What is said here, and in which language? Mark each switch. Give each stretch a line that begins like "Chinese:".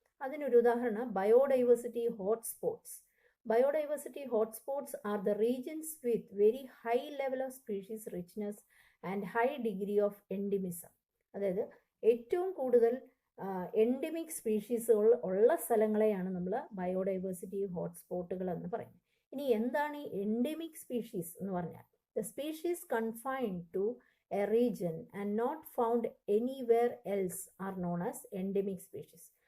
Malayalam: അതിനൊരു ഉദാഹരണം biodiversity hotspots.
English: Biodiversity hotspots are the regions with very high level of species richness and high degree of endemism.
Malayalam: അതായത് ഏറ്റവും കൂടുതൽ endemic species ഉള്ള സ്ഥലങ്ങളെയാണ് നമ്മൾ ബയോഡൈവേഴ്സിറ്റി ഹോട്ട്സ്പോട്ടുകൾ എന്ന് പറയുന്നത്. ഇനി എന്താണ് ഈ എൻഡമിക് സ്പീഷീസ് എന്ന് പറഞ്ഞാൽ?
English: The species confined to a region and not found anywhere else are known as endemic species.